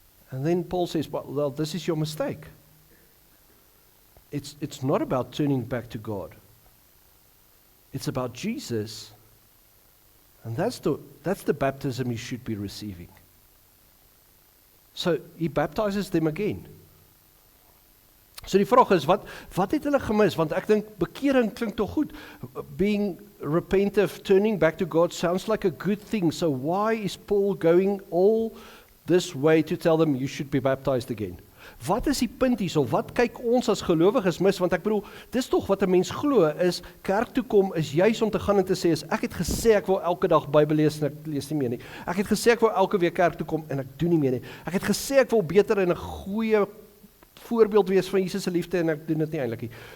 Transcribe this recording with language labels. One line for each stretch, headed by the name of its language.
English: And then Paul says, well, this is your mistake. It's not about turning back to God. It's about Jesus, and that's the baptism you should be receiving. So he baptizes them again.
Afrikaans: So die vraag is, wat het hulle gemis? Want ek dink bekering klink tog goed.
English: Being repentive, turning back to God sounds like a good thing. So why is Paul going all this way to tell them you should be baptized again?
Afrikaans: Wat is die punt hierso? Wat kyk ons as gelowiges mis? Want ek bedoel, dis tog wat 'n mens glo, is kerk toe kom is juis om te gaan en te sê, ek het gesê ek wil elke dag Bybel lees en ek lees nie meer nie. Ek het gesê ek wil elke week kerk toe kom en ek doen nie meer nie. Ek het gesê ek wil beter en 'n goeie voorbeeld wees van Jesus se liefde en ek doen dit nie eintlik nie.